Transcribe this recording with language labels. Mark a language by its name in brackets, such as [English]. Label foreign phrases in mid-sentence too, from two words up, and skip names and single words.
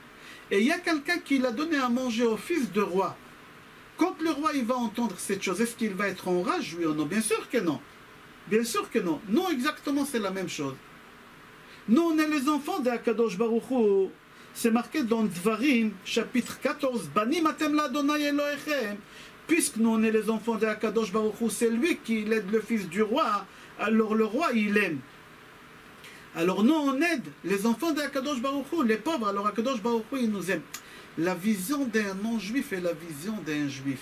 [French] Et il y a quelqu'un qui l'a donné à manger au fils de roi. Quand le roi, il va entendre cette chose, est-ce qu'il va être en rage, oui ou non? Bien sûr que non. Bien sûr que non. Non, exactement, c'est la même chose. Nous, on est les enfants d'Akadosh Baruch Hu. C'est marqué dans Dvarim, chapitre 14. [Hebrew] בנים אתם לה' אלהיכם. [French] Puisque nous, on est les enfants d'Akadosh Baruch Hu, c'est lui qui aide le fils du roi. Alors le roi, il aime. Alors nous, on aide les enfants d'Akadosh Baruch Hu, les pauvres. Alors Akadosh Baruch Hu, il nous aime. la vision d'un non-juif et la vision d'un juif.